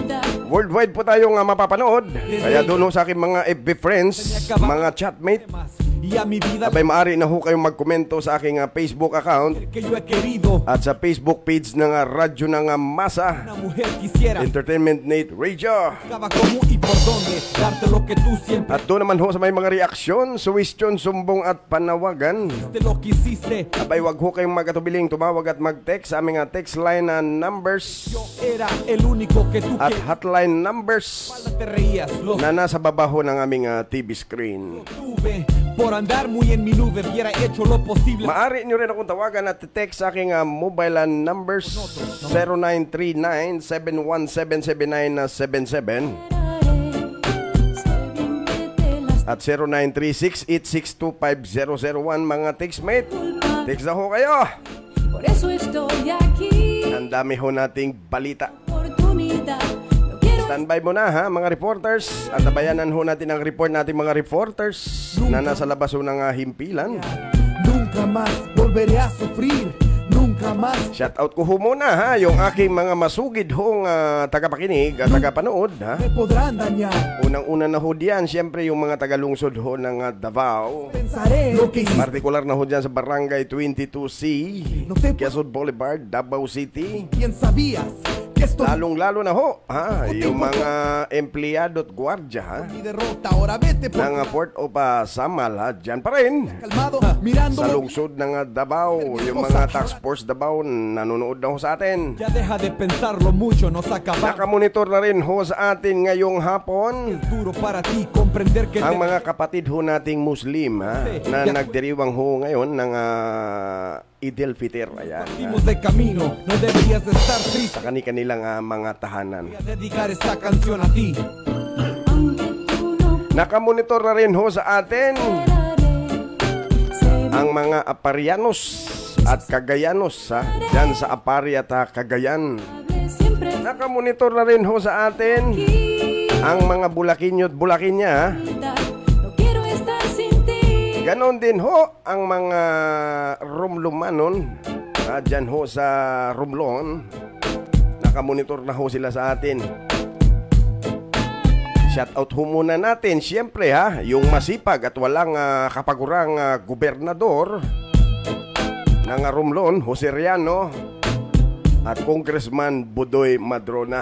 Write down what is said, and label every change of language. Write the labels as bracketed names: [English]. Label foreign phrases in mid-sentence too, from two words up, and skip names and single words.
[Filipino] Worldwide po tayong mapapanood. Kaya doon ho sa aking mga FB friends, mga chatmate, [Spanish] y a mi vida [Filipino] Abay, maaari na ho kayong magkomento sa aking Facebook account [Spanish] que yo he querido. [Filipino] at sa Facebook page ng Radyo ng Masa [Spanish] Una mujer quisiera [Filipino] Entertainment Nate Radio. [Spanish] buscaba cómo y por dónde darte lo que tú siempre [Filipino] At doon naman ho sa may mga reaksyon, suwestyon, sumbong at panawagan. [Spanish] de lo que hiciste. [Filipino] Abay, wag ho kayong magkatubiling tumawag at mag-text sa aming text line na numbers [Spanish] Yo era el único que tú [Filipino] at [Spanish] que [English] hotline numbers [Spanish] te reías. Lo [Filipino] na nasa baba ho ng aming TV screen. [Spanish] tuve por andar muy en mi nube. Hubiera hecho lo posible. [Filipino] Maaari nyo rin akong tawagan at text sa aking mobile numbers 0939-717-7977 at 0936-862-5001. Mga textmate, text na ho kayo. [Spanish] Por eso estoy aquí. [Filipino] Ang dami ho nating balita. [Spanish] Oportunidad. No quiero [Filipino] Standby mo na ha, mga reporters. At tabayanan ho natin ang report natin mga reporters na nasa labas ho ng himpilan. [Spanish] Nunca más volveré a sufrir. Nunca más. [Filipino] Shout out ko ho muna ha, yung aking mga masugid hong tagapakinig at tagapanood ha. [Spanish] Me podrán dañar. [Filipino] Unang-una na ho diyan, siyempre yung mga tagalungsod ho ng Davao. [Spanish] Pensaré lo que hiciste. [Filipino] Partikular na ho diyan sa Barangay 22C, Quezon Boulevard, Davao City. [Spanish] ¿Quién sabías que esto [Filipino] Lalong-lalo na ho ha, yung mga empleyado at gwardya ha, [Spanish] mi derrota? Ahora vete por [Filipino] ng Port of Samal ha, dyan pa rin. [Spanish] calmado, mirando. [Filipino] Sa lungsod ng Davao, yung mga tax force Davao nanonood na ho sa atin. [Spanish] Ya deja de pensarlo mucho, nos acabamos. [Filipino] Nakamonitor na rin ho sa atin ngayong hapon [Spanish] Es duro para ti comprender que [Filipino] ang mga kapatid ho nating Muslim ha, na nagdiriwang ho ngayon ng Eid al-Fitr. Ayan, [Spanish] partimos de camino. No deberías de estar triste. [Filipino] sa kanilang mga tahanan. [Spanish] Voy a dedicar esta canción a ti. aunque tú no [Filipino] Nakamonitor na rin ho sa atin [Spanish] esperaré. [Filipino] ang mga Aparianos at Cagayanos ha, dyan sa Apari at Cagayan. [Spanish] Siempre [Filipino] Nakamonitor na rin ho sa atin ang mga Bulaqueño at Bulaqueña ha. [Spanish] no quiero estar sin ti. [Filipino] Ganon din ho ang mga Romlumanon dyan ho sa Romlon. Nakamonitor na ho sila sa atin. Shoutout ho muna natin siyempre ha, yung masipag at walang kapagurang gobernador ng Romlon, Jose Riano, at Congressman Budoy Madrona.